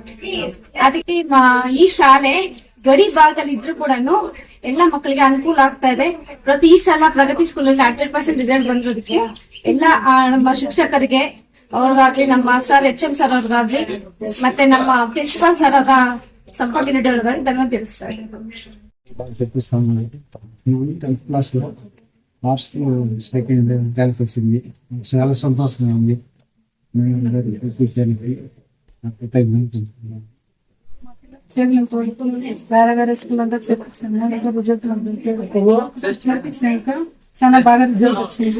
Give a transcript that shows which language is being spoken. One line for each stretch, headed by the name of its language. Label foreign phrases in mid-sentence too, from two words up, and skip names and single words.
Kannada: ಅದಕ್ಕೆ ಈ ಶಾಲೆ ಗಡಿ ಭಾಗದಲ್ಲಿ ಇದ್ರೂ ಕೂಡ ಎಲ್ಲಾ ಮಕ್ಕಳಿಗೆ ಅನುಕೂಲ ಆಗ್ತಾ ಇದೆ. ಈ ಸಲ ಪ್ರಗತಿ ಸ್ಕೂಲಲ್ಲಿ 100% ರಿಸಲ್ಟ್ ಬಂದಿರೋದಕ್ಕೆ ಎಲ್ಲ ನಮ್ಮ ಶಿಕ್ಷಕರಿಗೆ ಅವ್ರಿಗಾಗ್ಲಿ, ನಮ್ಮ ಸರ್ HM ಸರ್ ಅವ್ರಿಗಾಗ್ಲಿ, ಮತ್ತೆ ನಮ್ಮ ಪ್ರಿನ್ಸಿಪಾಲ್ ಸರ್ ಆದ ಸಂಪರ್ಕ ರೆಡ್ಡಿ ಅವ್ರಿಗಾಗ್ಲಿ ಧನ್ಯವಾದ ತಿಳಿಸ್ತಾರೆ.
Telugu: చాలా సంతోషంగా ఉంది. వేరే వేరే స్కూల్ అంతా చేర్పించాను, రిజల్ట్ చేర్పించినాక చాలా బాగా రిజల్ట్ వచ్చింది.